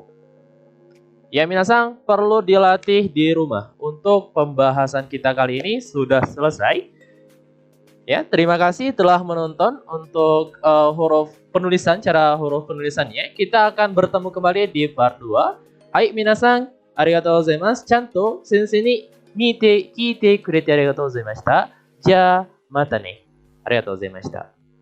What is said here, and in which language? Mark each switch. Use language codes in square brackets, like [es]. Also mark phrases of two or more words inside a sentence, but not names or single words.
[id] Ya, minasan perlu dilatih di rumah. Untuk pembahasan kita kali ini sudah selesai. Ya, terima kasih telah menonton untuk huruf penulisan, cara huruf penulisannya. Kita akan bertemu kembali di part 2. [ja] Hai, みなさん、ありがとうございます. ちゃんと先生に見て、来てくれてありがとうございました. じゃ、またね. ありがとうございました.